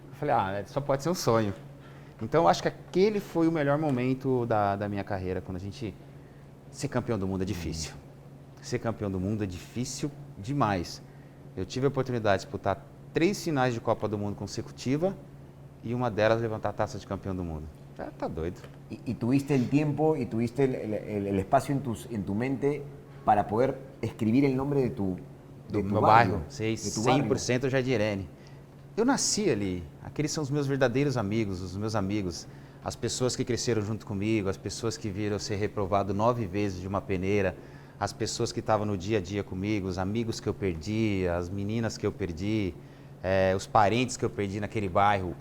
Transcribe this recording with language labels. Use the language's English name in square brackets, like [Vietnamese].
[Portuguese] Eu falei, só pode ser um sonho. Então, eu acho que aquele foi o melhor momento da minha carreira, quando a gente... Ser campeão do mundo é difícil. Ser campeão do mundo é difícil demais. Eu tive a oportunidade de disputar 3 finais de Copa do Mundo consecutiva e uma delas levantar a taça de campeão do mundo. Tá doido. [Spanish] Y tuviste el tiempo y tuviste el espacio en tu mente para poder escribir el nombre de tu [Portuguese] bairro. Sei, 100% Jardim Irene. Eu nasci ali. Aqueles são os meus verdadeiros amigos, os meus amigos. As pessoas que cresceram junto comigo, as pessoas que viram eu ser reprovado 9 vezes de uma peneira, as pessoas que estavam no dia a dia comigo, os amigos que eu perdi, as meninas que eu perdi, os parentes que eu perdi naquele bairro.